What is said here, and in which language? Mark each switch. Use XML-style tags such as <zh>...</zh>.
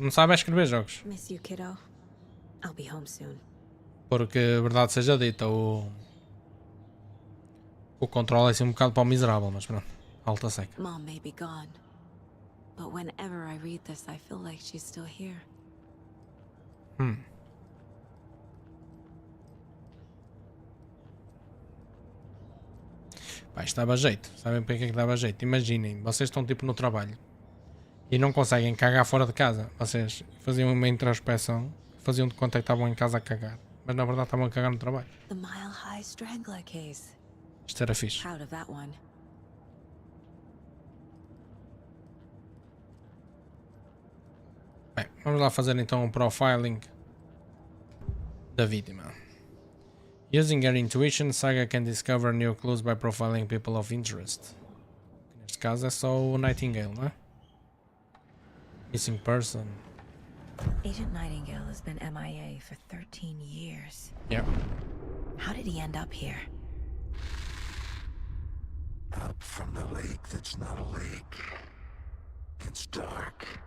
<pt>Não sabe escrever jogos.</pt> <en>Miss you, kiddo. I'll be home soon.</en> <pt>Porque, a verdade seja dita, o controle é assim um bocado para o miserável, mas pronto. Alta seca.</pt> <en>Mom may be gone, but whenever I read this, I feel like she's still here.</en> <pt>Pá, isto dava jeito. Sabem para que é que dava jeito? Imaginem, vocês estão tipo no trabalho e não conseguem cagar fora de casa. Vocês faziam uma introspeção, faziam de conta que estavam em casa a cagar, mas na verdade estavam a cagar no trabalho.</pt> <en>The Mile High Strangler case.</en> <pt>Isto era fixe.</pt> <en>Proud of that one.</en> <pt>Bem, vamos lá fazer então um profiling da vítima.</pt> <en>Using her intuition, Saga can discover new clues by profiling people of interest.</en> <pt>Neste caso é só o Nightingale, não é?</pt> <en>Missing person. Agent Nightingale has been MIA for 13 years. Yeah. How did he end up here? Up from the lake that's not a lake. It's dark.</en>